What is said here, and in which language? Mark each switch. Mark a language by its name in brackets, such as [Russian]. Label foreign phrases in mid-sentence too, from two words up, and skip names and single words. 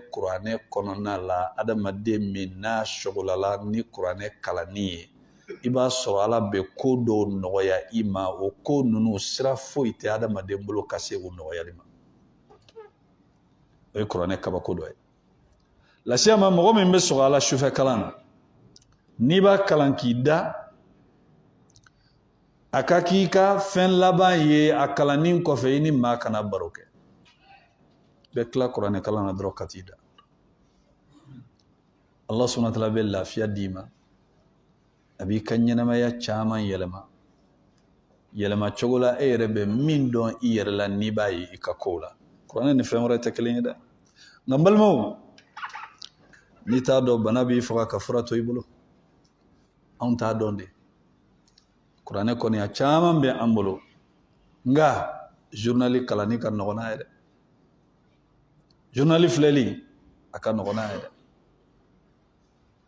[Bambara] kuranɛ kɔnɔna la adamaden min n'a sɔgɔlala ni kuranɛ kalanni ye i b'a sɔrɔ ala bɛ ko dɔw nɔgɔya i ma o ko ninnu sira foyi tɛ adamaden bolo ka se o nɔgɔyali ma o ye kuranɛ kabako dɔ ye lasiya ma mɔgɔ min bɛ sɔgɔ ala sufɛ kalan na n'i b'a kalan k'i da a ka k'i ka fɛn laban ye a kalannin kɔfɛ i ni maa kana baro kɛ bɛɛ tila kuranɛ kalan na dɔrɔn ka t'i da [Arabic] الله سبحانه وتعالى [Bambara] bɛ lafiya d'i ma a b'i ka ɲɛnamaya caman yɛlɛma yɛlɛma cogo la e yɛrɛ bɛ min dɔn i yɛrɛ la n'i b'a ye i ka kow la kuranɛ ni fɛn wɛrɛ tɛ kelen ye dɛ nka n balimaw n'i t'a dɔn bana b'i faga ka fura to i bolo anw t'a dɔn de kuranɛ kɔni a caman bɛ an bolo nka journal kalanni ka nɔgɔn n'a ye dɛ journal filɛli a ka nɔgɔn n'a ye dɛ ka